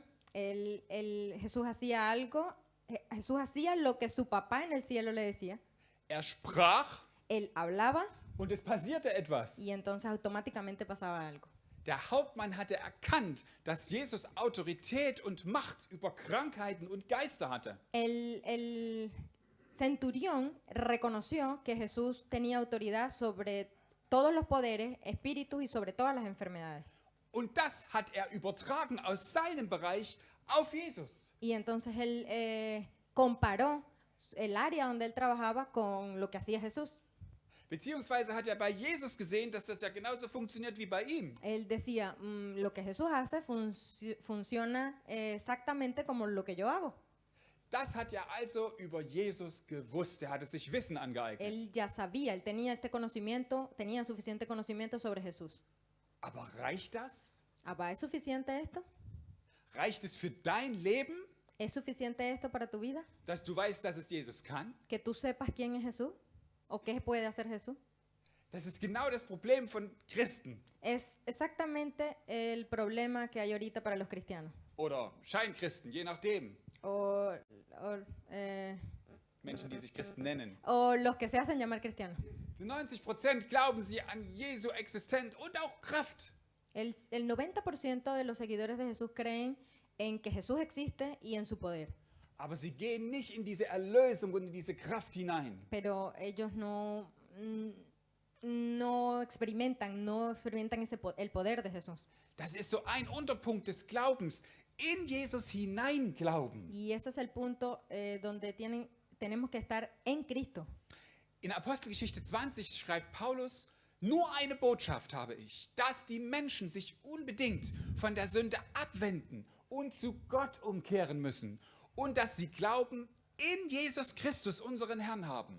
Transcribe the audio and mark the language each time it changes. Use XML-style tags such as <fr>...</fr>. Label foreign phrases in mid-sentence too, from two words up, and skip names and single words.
<es>Jesús hacía algo. Jesús hacía lo que su papá en el cielo le decía.</es> <de>er sprach</de> <es>Él hablaba</es> <de>und es passierte etwas.</de> <es>y entonces automáticamente pasaba algo.</es> <de>Der Hauptmann hatte erkannt, dass Jesus Autorität und Macht über Krankheiten und Geister hatte.</de> <es>El centurión reconoció que Jesús tenía autoridad sobre todos los poderes, espíritus y sobre todas las enfermedades.</es> <de>Und das hat er übertragen aus seinem Bereich auf Jesus.</de> <es>Y entonces él comparó el área donde él trabajaba con lo que hacía Jesús.</es> <de>Beziehungsweise hat er bei Jesus gesehen, dass das ja genauso funktioniert wie bei ihm.</de> <es>Él decía, lo que Jesús hace funciona exactamente como lo que yo hago.</es> <de>Das hat er also über Jesus gewusst. Er hatte sich Wissen angeeignet.</de> <es>Él ya sabía, él tenía este conocimiento, tenía suficiente conocimiento sobre Jesús.</es> <de>Aber reicht das?</de> <es>¿Abba, es suficiente esto?</es> <de>Reicht es für dein Leben,</de> <es>¿Es suficiente esto para tu vida?</es> <de>dass du weißt, dass es Jesus kann?</de> <es>¿Que tú sepas quién es Jesús? ¿O qué puede hacer Jesús?</es> <de>Das ist genau das Problem von Christen</de> <es>Es exactamente el problema que hay ahorita para los cristianos.</es> <de>oder Scheinchristen, je nachdem.</de> <es>O, o, eh,</es> <de>Menschen, die sich Christen nennen.</de> <es>o los que se hacen llamar cristianos.</es> <de>Zu 90% glauben sie an Jesu Existenz und auch Kraft.</de> <es>El 90% de los seguidores de Jesús creen en que Jesús existe y en su poder,</es> <de>Aber sie gehen nicht in diese Erlösung und in diese Kraft hinein.</de> <es>pero ellos no experimentan el poder de Jesús.</es> <de>Das ist so ein Unterpunkt des Glaubens. In Jesus hinein glauben.</de> <es>Y ese es el punto donde tenemos que estar en Cristo.</es> <de>In Apostelgeschichte 20 schreibt Paulus, nur eine Botschaft habe ich, dass die Menschen sich unbedingt von der Sünde abwenden und zu Gott umkehren müssen und dass sie Glauben in Jesus Christus, unseren Herrn, haben.</de>